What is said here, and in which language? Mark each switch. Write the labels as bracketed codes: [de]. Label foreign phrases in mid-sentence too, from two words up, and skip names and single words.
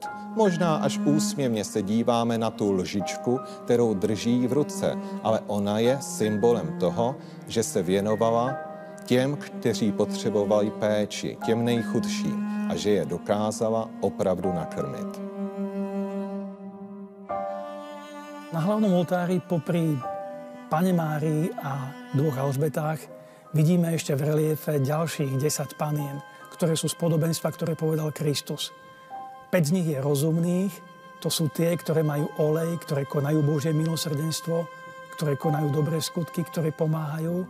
[cs] Možná až úsměvně se díváme na tu lžičku, kterou drží v ruce, ale ona je symbolem toho, že se věnovala těm, kteří potřebovali péči, těm nejchudším a že je dokázala opravdu nakrmit. [sk] Na hlavnom oltári popri Panne Márii a dvoch Alžbetách vidíme ešte v reliefe ďalších 10 panien, ktoré sú z podobenstva, ktoré povedal Kristus. 5 z nich je rozumných, to sú tie, ktoré majú olej, ktoré konajú Božie milosrdenstvo, ktoré konajú dobré skutky, ktoré pomáhajú.